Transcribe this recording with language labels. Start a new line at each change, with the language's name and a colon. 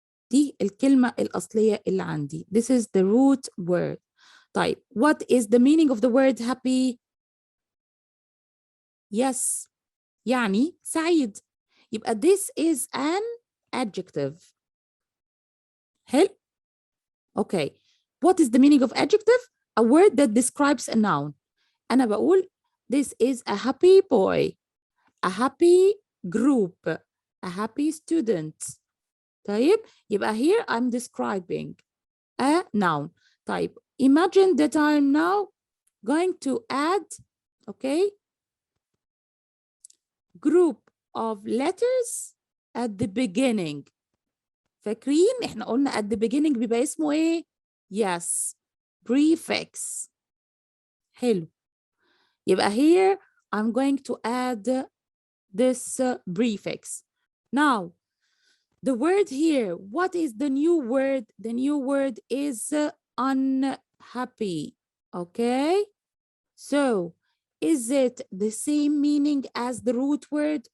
Arabic: دي الكلمة الأصلية اللي عندي.
English: This is the root word. طيب, what is the meaning of the word happy?
Arabic: Yes, يعني سعيد.
English: يبقى this is an adjective.
Arabic: حلو? Okay.
English: What is the meaning of adjective? A word that describes a noun.
Arabic: أنا بقول
English: this is a happy boy, a happy group, a happy student. طيب, يبقى here I'm describing a noun. طيب, imagine that I'm now going to add, okay, group of letters at the beginning.
Arabic: فاكرين احنا قلنا
English: at the beginning
Arabic: بيبقى اسمه ايه؟ Yes, prefix. حلو.
English: يبقى here I'm going to add this prefix. Now, the word here, what is the new word? The new word is unhappy, okay? So, is it the same meaning as the root word?